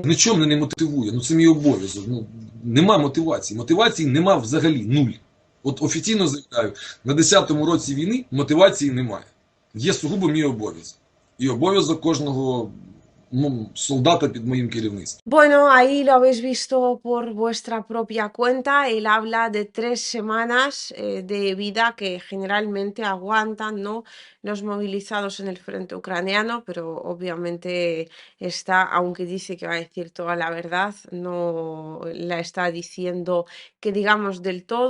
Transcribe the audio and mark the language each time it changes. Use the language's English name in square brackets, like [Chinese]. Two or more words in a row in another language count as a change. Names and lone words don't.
[Ukrainian] Нічого мене не мотивує, це мій обов'язок. Нема мотивації. Мотивації нема взагалі, нуль. От офіційно заявляю, на 10-му році війни мотивації немає. Є сугубо мій обов'язок. І обов'язок кожного солдата під моїм керівництвом. [Spanish] Bueno, ahí lo habéis visto por vuestra propia cuenta. Él habla de 3 semanas de vida que generalmente aguantan, ¿no? Los movilizados en el frente ucraniano, pero obviamente está, aunque dice que va a decir toda la verdad, no la está diciendo que digamos del todo.